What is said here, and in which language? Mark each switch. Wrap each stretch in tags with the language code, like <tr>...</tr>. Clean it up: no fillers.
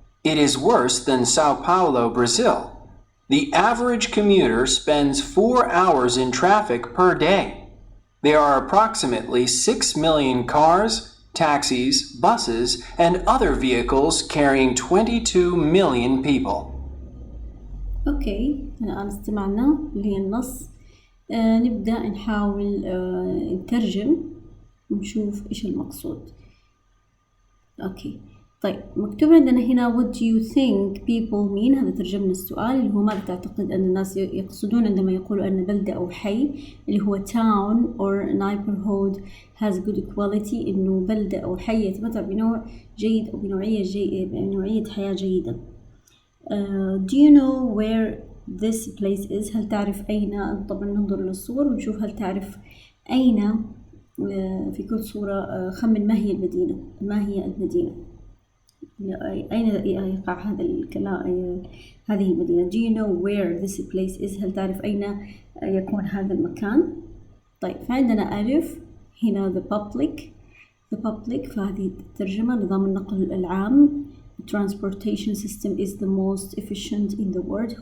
<en>It is worse than Sao Paulo, Brazil. The average commuter spends 4 hours in traffic per day. There are approximately 6 million cars, taxis, buses, and other vehicles carrying 22 million people.</en> <ar>اوكي، الآن استمعنا للنص. نبدأ نحاول نترجم ونشوف إيش المقصود. اوكي، طيب مكتوب عندنا هنا</ar> <en>what do you think people mean.</en> <ar>هذا ترجمنا السؤال اللي هو ماذا تعتقد أن الناس يقصدون عندما يقولوا أن بلدة أو حي، اللي هو</ar> <en>town or neighborhood has good quality،</en> <ar>إنه بلدة أو حي يتمتع بنوع جيد أو بنوعية حياة جيدة.</ar> <en>Do you know where this place is؟</en> <ar>هل تعرف أين؟ طبعا ننظر للصور ونشوف هل تعرف أين. في كل صورة خمن ما هي المدينة، ما هي المدينة، أين يقع هذا الكلام، هذه المدينة.</ar> <en>Do you know where this place is؟</en> <ar>هل تعرف أين يكون هذا المكان؟ طيب فعندنا ألف هنا</ar> <en>the public،</en> <ar>فهذه الترجمة نظام النقل العام.</ar> <en>transportation system is the most efficient in the world.</en>